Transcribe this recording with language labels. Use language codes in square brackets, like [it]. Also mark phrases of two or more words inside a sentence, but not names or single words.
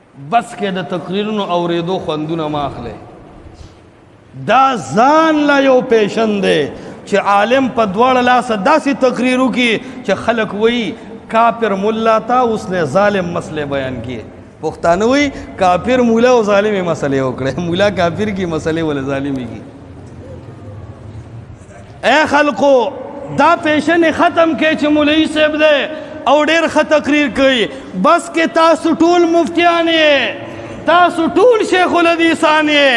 [ps] بس کې د تقریرونو اورېدو خوندونه ما اخلي. دا ځان لا یو پیشن دی چې عالم په دواړه لاسه داسې تقریرو کې چې خلک وایي [ur] کافر مولا تا اس نے ظالم مسئلے بیان کیے. [ps] پښتانه وایي کافر مولا او ظالمې مسئلې وکړې. مولا کافر کی مسئلې ول ظالمې کی. اے خلقو دا پیشن ختم کې چې مولوی صاحب دی او ډېر ښه تقریر کوي. بس کې تاسو ټول مفتیان یې، تاسو ټول شیخ الحدیثان یې.